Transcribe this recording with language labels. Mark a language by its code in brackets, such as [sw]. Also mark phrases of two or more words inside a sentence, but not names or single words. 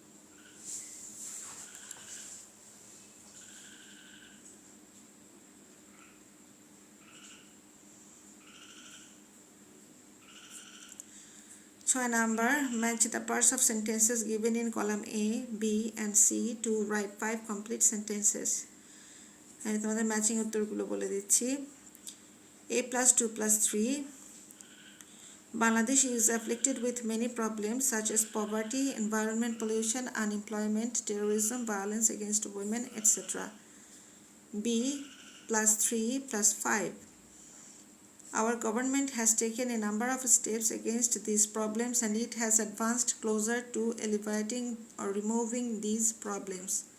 [en] Number, match the parts of sentences given in column A, B and C to write 5 complete sentences. [bn] আমি তোমাদের ম্যাচিং উত্তরগুলো বলে দিচ্ছি। [en] A plus 2 plus 3. Bangladesh is afflicted with many problems such as poverty, environment pollution, unemployment, terrorism, violence against women, etc. B plus 3 plus 5. Our government has taken a number of steps against these problems and it has advanced closer to alleviating or removing these problems.